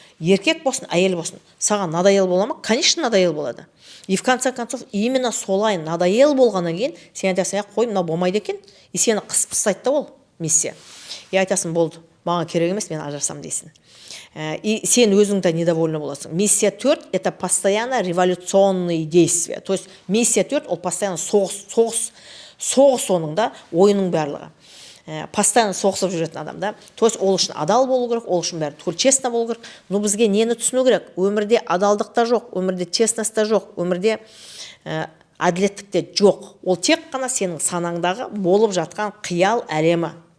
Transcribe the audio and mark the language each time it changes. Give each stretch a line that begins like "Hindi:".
Kazakh: Еркек болсын, әйел болсын, саған надоел бола ма? Конечно, надоел болады.
Russian: И в конце концов,
Kazakh: именно солай надоел болғаннан кейін, сен айтасың, қой, мынау болмайды екен, и сені қысып тастайды да ол миссия. И айтасың, болды, маған керек емес, мен ажырасам дейсің. И сен өзіңді недовольны боласың.
Russian: Миссия 4 – это постоянно революционные действия. То есть миссия 4 –
Kazakh: ол постоянно соғыс соғыс оның да ойының барлығы. Постоянно соғысып жүретін адам да.
Russian: То есть
Kazakh: ол үшін адал болу керек, ол үшін бәрі честно болу керек. Но бізге нені түсіну керек? Өмірде адалдық та жоқ, өмірде честность та жоқ, өмірде әділеттік те жоқ. Ол тек қана сенің санаңдағы болып жатқан қиял әлемі.